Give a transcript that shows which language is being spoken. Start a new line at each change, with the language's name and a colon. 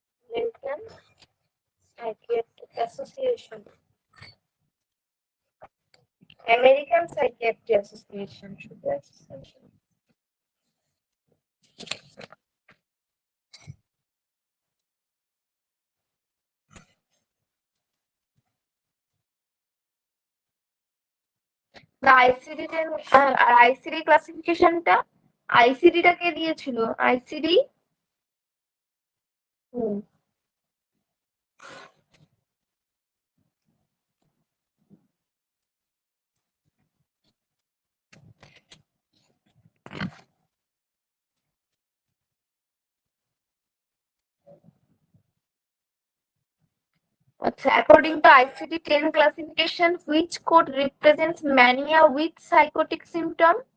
English: American Psychiatric Association. American Psychiatric Association.
Bangla: শুধু association। না, ICD আর ICD ক্লাসিফিকেশনটা, ICD টা কে দিয়েছিল?
English: ICD according to ICD-10 classification, which code represents mania with psychotic symptom?